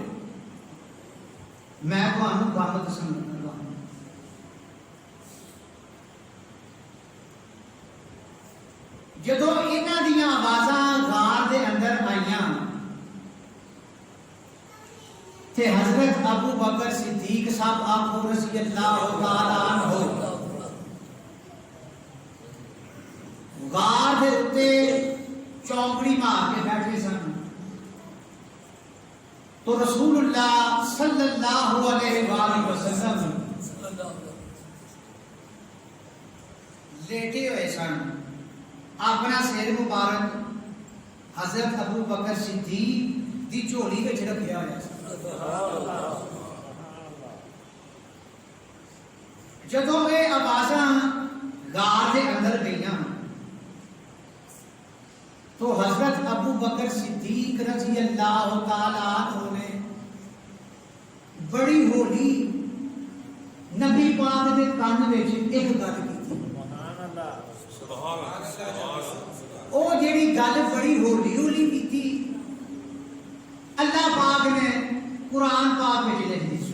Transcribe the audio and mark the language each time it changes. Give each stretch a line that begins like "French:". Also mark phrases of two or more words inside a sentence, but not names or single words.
Punjabi: ਮੈਂ ਤੁਹਾਨੂੰ ਗੱਲ ਦੱਸਣ ਲੱਗਾ, ਜਦੋਂ ਇਨ੍ਹਾਂ ਦੀਆਂ ਆਵਾਜ਼ਾਂ ਗ਼ਾਰ ਦੇ ਅੰਦਰ ਆਈਆਂ ਤੇ ਹਜ਼ਰਤ ਅਬੂ ਬਕਰ ਸਿੱਦੀਕ ਸਾਹਬ ਆਖੋ
Arabic: رضي الله تعالى عنه
Punjabi: ਗ਼ਾਰ ਦੇ ਉੱਤੇ ਚੌਂਕੜੀ ਮਾਰ ਕੇ ਬੈਠੇ ਸਨ। ਤੋ ਰਸੂਲੁੱਲਾਹ
Arabic: صلى الله عليه وسلم
Punjabi: ਲੇਟੇ ਹੁਏ ਸਨ, ਅਪਣਾ ਸਿਰ ਮੁਬਾਰਕ ਹਜ਼ਰਤ ਅਬੂ ਬਕਰ ਸਿੱਦੀਕ ਦੀ ਝੋਲੀ ਵਿੱਚ ਰੱਖਿਆ ਹੋਇਆ ਸੀ। ਜਦੋਂ ਯੇ ਆਵਾਜ਼ਾਂ ਗ਼ਾਰ ਕੇ ਅੰਦਰ ਗਈ ਤੋ ਹਜ਼ਰਤ ਅਬੂ ਬਕਰ ਸਿੱਦੀਕ
Arabic: رضي الله تعالى عنه
Punjabi: ਨੇ ਬੜੀ ਹੌਲੀ ਨਬੀ ਪਾਕ ਕੇ ਕਾਨ ਮੇਂ ਏਕ ਗੱਲ ਕੀ। ਵੋ ਜਿਹੜੀ ਗੱਲ ਬੜੀ ਹੌਲੀ ਹੌਲੀ ਕੀ ਅੱਲਾਹ ਪਾਕ ਨੇ ਕੁਰਆਨ ਪਾਕ ਮੇਂ ਲਿਖ ਦੀ।